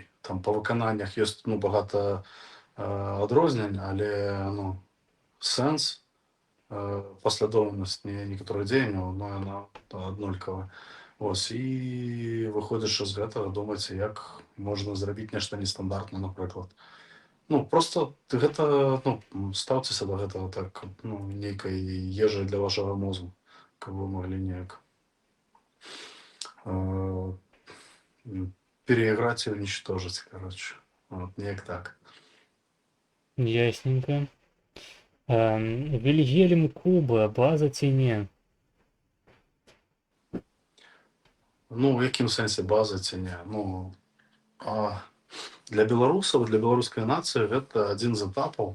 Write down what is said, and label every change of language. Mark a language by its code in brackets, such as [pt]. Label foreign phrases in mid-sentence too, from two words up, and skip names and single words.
[be] Там па выкананнях ёсць ну, багата адрознень, але ну, сэнс, паслядоўнасць некаторых дзеянняў, ну, яна аднолькавая. Ось, і выходзячы з гэтага думайце, як можна зрабіць нешта нестандартна, напрыклад. Ну, просто гэта, ну, стаўцеся да гэтага так, ну, нейкай ежай для вашага мозгу, каб вы маглі неяк [ru] переиграть и уничтожить, короче. [be] Вот, неяк так. Ясненько. Вильгельм Куба, база ці не? Ну, в якім сэнсе база ці не? Ну, для беларусаў, для беларускай нацыі гэта адзін з этапаў.